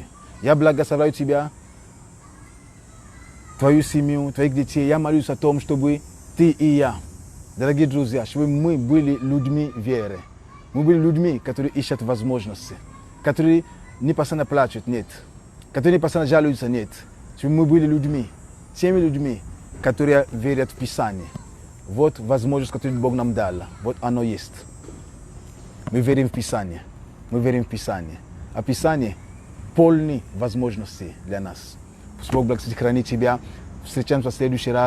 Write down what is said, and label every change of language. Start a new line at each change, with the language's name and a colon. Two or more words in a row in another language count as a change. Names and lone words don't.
Russian: Я благословляю тебя, твою семью, твоих детей. Я молюсь о том, чтобы ты и я, дорогие друзья, чтобы мы были людьми веры. Мы были людьми, которые ищут возможности, которые не постоянно плачут, нет. Которые passam já luz sanet. Se me bude ludmi, se me ludmi, которые верят в Писание. Вот возможность, которую Бог нам дал. Вот оно есть. Мы верим в Писание. Мы верим в Писание. А Писание полны возможностей для нас. Пусть Бог благословит, хранит тебя. Встречаемся в следующий раз.